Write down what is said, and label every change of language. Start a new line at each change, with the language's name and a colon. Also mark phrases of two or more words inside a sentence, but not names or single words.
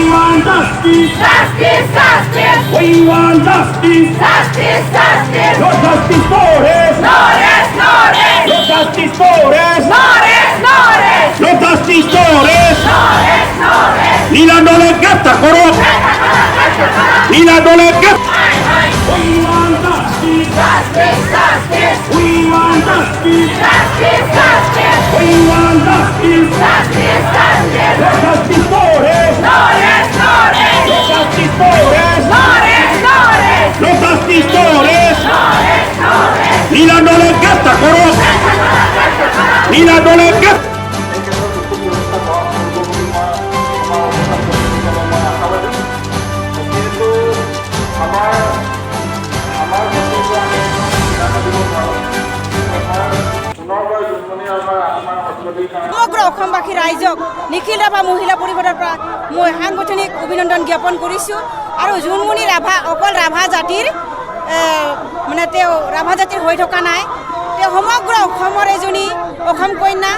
English: want justice. Justice, justice. We want justice. Justice, justice. No justice for us. No rest, no rest. No justice for us. No rest, no rest. No justice for us. No rest, no rest.
Rabha: Nila dole gatta koro. Nila dole gatta.
English: We want justice. Justice, justice. We want justice. Justice, justice. We want justice. Justice, justice. No justice for us. No rest, no rest. No justice for us. No rest, no rest. No justice for us. No rest, no rest.
Rabha: Nila dole gatta koro. Nila dole gatta.
Assamese: সমগ্ৰ অসমবাসী ৰাইজক নিখিল ৰাভা মহিলা পৰিষদৰ পৰা মই সাংগঠনিক অভিনন্দন জ্ঞাপন কৰিছোঁ আৰু জোনমণি ৰাভা অকল ৰাভা জাতিৰ মানে তেওঁ ৰাভা জাতিৰ হৈ থকা নাই, তেওঁ সমগ্ৰ অসমৰ এজনী অসম কন্যা।